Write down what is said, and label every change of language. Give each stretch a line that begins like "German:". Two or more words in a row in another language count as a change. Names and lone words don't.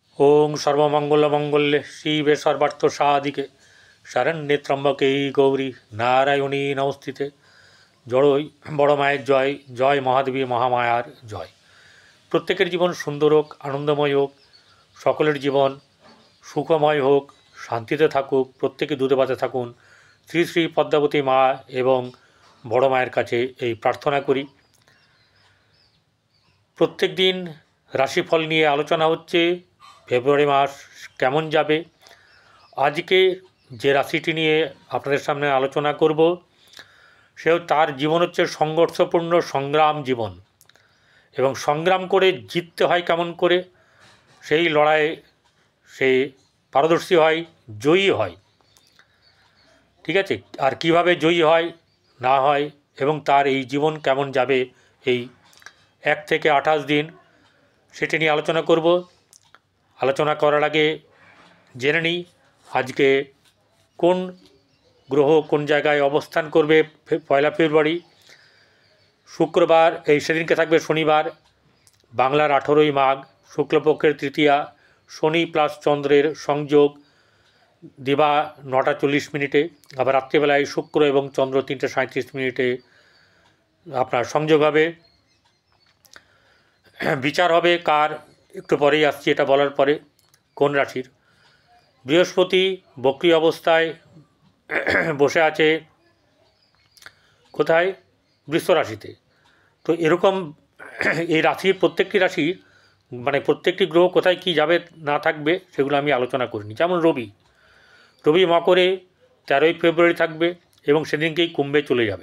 Sanskrit: ओं सर्वमंगलमंगल्ये शिवे सर्वार्थ साधिके शरण्ये त्र्यंबके गौरी नारायणी नमस्ते।
Bangla: জড়োই বড় মায়ের জয় জয় মহাদেবী মহামায়ার জয়। প্রত্যেকের জীবন সুন্দর হোক, আনন্দময় হোক, সকলের জীবন সুখময় হোক, শান্তিতে থাকুক, প্রত্যেকে দুধে ভাতে থাকুন। শ্রী শ্রী পদ্মাবতী মা এবং বড় মায়ের কাছে এই প্রার্থনা করি। প্রত্যেক দিন রাশিফল নিয়ে আলোচনা হচ্ছে। ফেব্রুয়ারি মাস কেমন যাবে। আজ কে যে রাশিটি নিয়ে আপনাদের সামনে আলোচনা করব সে তার জীবন হচ্ছে সংঘর্ষপূর্ণ সংগ্রাম জীবন এবং সংগ্রাম করে জিততে হয় কেমন করে, সেই লড়াই সে পারদর্শী হয়, জয়ী হয়। ঠিক আছে, আর কীভাবে জয়ী হয় না হয় এবং তার এই জীবন কেমন যাবে এই 1 থেকে 28 দিন সেটি নিয়ে আলোচনা করব। আলোচনা করার আগে জেনে নিই আজ কে কোন গ্রহ কোন জায়গায় অবস্থান করবে। পয়লা ফেব্রুয়ারি শুক্রবার, সেদিনকে থাকবে শনিবার, বাংলার 18 মাঘ, শুক্লপক্ষের তৃতীয়া, শনি প্লাস চন্দ্রের সংযোগ দিবা 9টা 40 মিনিটে, আবার রাত্রিবেলায় শুক্র এবং চন্দ্র 3টে 37 মিনিটে আপনার সংযোগ হবে। বিচার হবে কার একটু পরেই আসছি এটা বলার পরে কোন রাশির। বৃহস্পতি বক্রী অবস্থায় বসে আছে কোথায়, বৃষ রাশিতে। তো এরকম এই রাশির প্রত্যেকটি রাশির মানে প্রত্যেকটি গ্রহ কোথায় কি যাবে না থাকবে সেগুলো আমি আলোচনা করিনি। যেমন রবি মকরে 13ই ফেব্রুয়ারি থাকবে এবং সেদিনকেই কুম্ভে চলে যাবে।